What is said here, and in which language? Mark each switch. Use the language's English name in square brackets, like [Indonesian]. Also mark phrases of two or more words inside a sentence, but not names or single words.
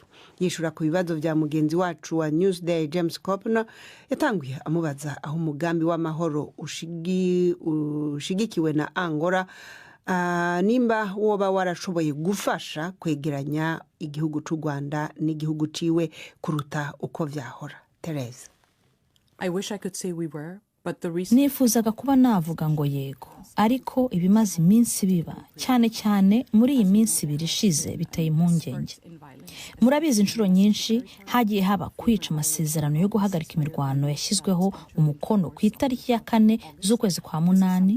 [Rundi] Yishura ku bibazo vya mugenzi wacu wa Newsday James Copner, yatanguye amubaza aho umugambi w'amahoro ushigikiwe na Angola nimba woba warashoboye gufasha kwegeranya igihugu c'u Rwanda n'igihugu ciwe kuruta uko vyahora. Therese: [English] I wish I could say we were. [Kinyarwanda] Nifuzaga kuba navuga ngo yego, ariko ibimaze iminsi biba cyane cyane muri iyi minsi birishize biteye impungenge. Murabizi inshuro nyinshi hagiye haba kwica amasezerano yo guhagarika imirwano yashyizweho umukono ku itariki ya 4 z'ukwezi kwa 8.